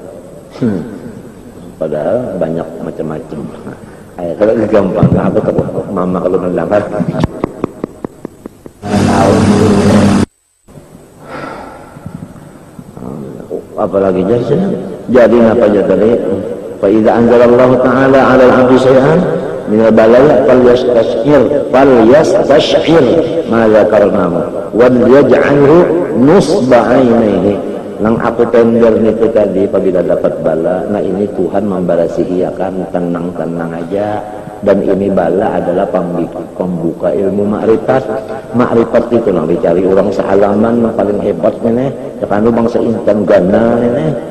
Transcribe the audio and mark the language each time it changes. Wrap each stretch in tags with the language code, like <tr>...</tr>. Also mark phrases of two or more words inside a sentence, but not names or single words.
<bjn>Padahal banyak macam-macam. Kalau gampang, aku takut mama kalau mendapat. Apalagi jadi apa jadi?</bjn> <ar>فإذا أنزل الله تعالى على العبد شيئا من البلايا فليستشعر ما ذكرناه وليجعله نصب عينيه.</ar> <bjn>Nang aku tender itu tadi apabila dapat bala, nah ini Tuhan membarasihi akan tenang-tenang aja. Dan ini bala adalah pembuka ilmu makrifat. Makrifat itu nang dicari orang sehalaman yang paling hebat nih, kan bangsa intan gana nih.</bjn>